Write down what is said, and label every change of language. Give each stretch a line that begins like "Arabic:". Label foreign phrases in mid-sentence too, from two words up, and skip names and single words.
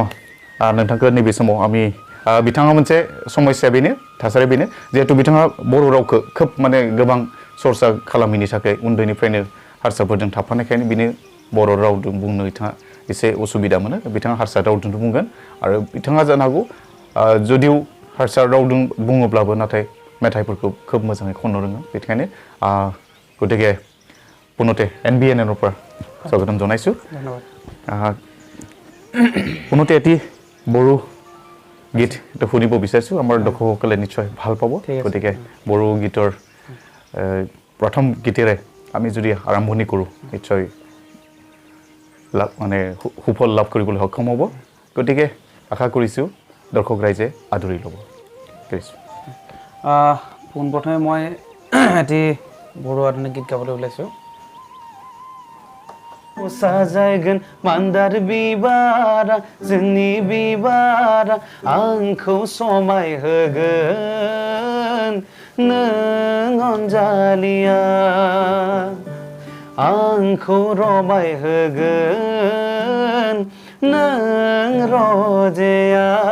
Bodo: नोंथांखौ नैबे समाव आंनि बिथाङा मोनसे समस्या बेनो थासारि बेनो जिहेतु बिथाङा बर' रावखौ खोब माने गोबां सरसा खालामैनि थाखाय उन्दैनिफ्रायनो हारसाफोरजों थाफानायखायनो बिनो बर' रावजों बुंनो बिथाङा एसे उसुबिदा मोनो बिथाङा हारसा रावजों बुंगोन आरो बिथाङा जानो हागौ जुदिव हारसा रावजों बुङोब्लाबो नाथाय मेथाइफोरखौ खोब मोजाङै खननो रोङो बेनिखायनो
Assamese: গতিকে পুনতে
Bodo: NBNनिफ्राय
Assamese: স্বাগতম জনাইছো পুনতে এটি বড়ো গীত শুনিব বিচাৰিছো আমাৰ দৰ্শকসকলে নিশ্চয় ভাল পাব গতিকে বড়ো গীতৰ প্ৰথম গীতেৰে আমি যদি আৰম্ভণি কৰো নিশ্চয় মানে সুফল লাভ কৰিবলৈ সক্ষম হ'ব গতিকে আশা কৰিছো দৰ্শক ৰাইজে আদৰি ল'ব পোনপ্ৰথমে মই এটি বড়ো আধুনিক গীত গাবলৈ ওলাইছো
Bodo: साजायगोन मान्दार बिबारा जोंनि बिबारा आंखौ समाय होगोन नों अनजालिया आंखौ रमाय होगोन नों रजेया